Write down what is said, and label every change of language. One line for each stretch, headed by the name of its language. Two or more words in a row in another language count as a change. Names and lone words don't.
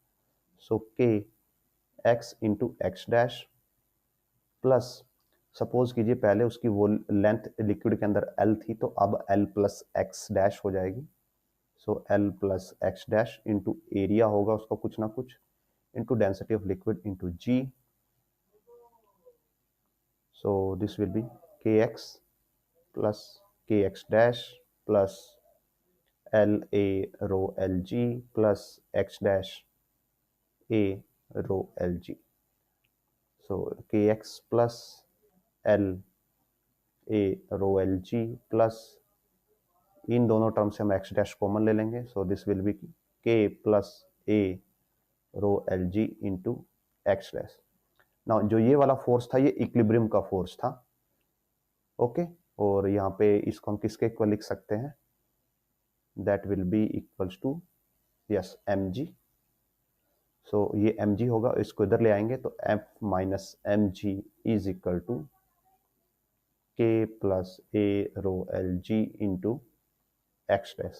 English: so k x into x dash plus suppose
Hindi: कीजिए पहले उसकी वो
English: length liquid
Hindi: के अंदर एल थी तो अब
English: L plus x dash
Hindi: हो जाएगी.
English: so L plus x dash into area
Hindi: होगा उसका कुछ ना कुछ
English: into density of liquid into g. so this will be k x plus kx dash plus L A rho L G plus x dash A rho L G. So kx plus L A rho L G plus
Hindi: इन दोनों टर्म से हम
English: x dash common
Hindi: ले लेंगे.
English: so this will be k plus A rho L G into x dash.
Hindi: नाउ जो ये वाला फोर्स था ये इक्विलिब्रियम का फोर्स था. ओके और यहाँ पे इसको हम किसके इक्वल लिख सकते हैं,
English: that will be equals to yes m g.
Hindi: सो ये
English: m g
Hindi: होगा, इसको इधर ले आएंगे तो
English: f minus m g is equal to k plus a rho l g into x dash.